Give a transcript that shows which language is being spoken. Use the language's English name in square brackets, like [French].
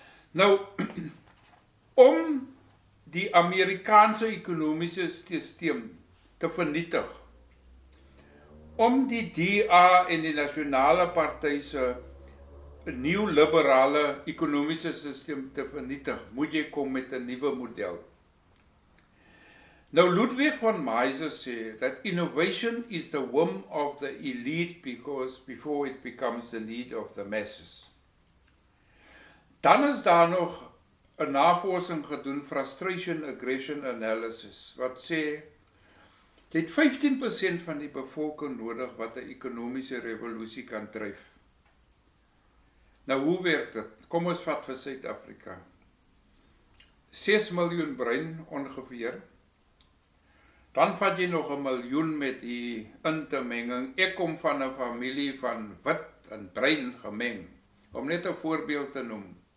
[Afrikaans] Nou, om die Amerikaanse ekonomiese stelsel te vernietig, om die DA en die Nasionale Party se neoliberale ekonomiese stelsel te vernietig, moet jy kom met 'n nuwe model. Nou Ludwig von Mises sê [English] that innovation is the whim of the elite before it becomes the need of the masses. [Afrikaans] Dan is daar nog 'n navorsing gedoen, [English] frustration aggression analysis, [Afrikaans] wat sê jy het 15% van die bevolking nodig wat 'n ekonomiese revolusie kan dryf. Nou hoe werk dit? Kom ons vat vir Suid-Afrika. 6 miljoen brein ongeveer. Dan vat jy nog 1 miljoen met die intermenging. Ek kom van 'n familie van wit en brein gemeng. Om net 'n voorbeeld te noem.